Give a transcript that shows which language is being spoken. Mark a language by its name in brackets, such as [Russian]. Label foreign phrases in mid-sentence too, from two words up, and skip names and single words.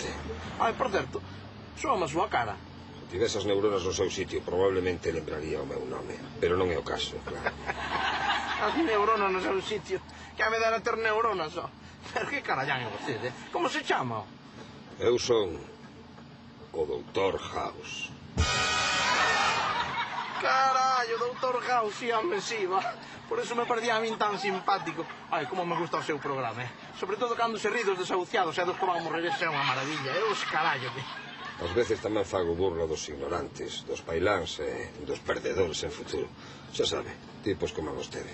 [Galician] Ai, por certo, súbame a súa cara. Se tivese as neuronas no seu sitio, probablemente lembraría o meu nome. Pero non é o caso, claro. As neuronas no seu sitio. Que a me dera ter neuronas, só. Pero que carallán é vostede? Como se chama? Eu son o Dr. House. Carallo, Dr. House, sí, home, sí, va. Por eso me parecía a min tan simpático. Ai, como me gusta o seu programa, Sobre todo cando se ri dos desahuciados e dos que van morrer, é unha maravilla, os carallo, Ás veces tamén fago burla dos ignorantes, dos pailáns e dos perdedores en futuro. Xa sabe, tipos como vostede.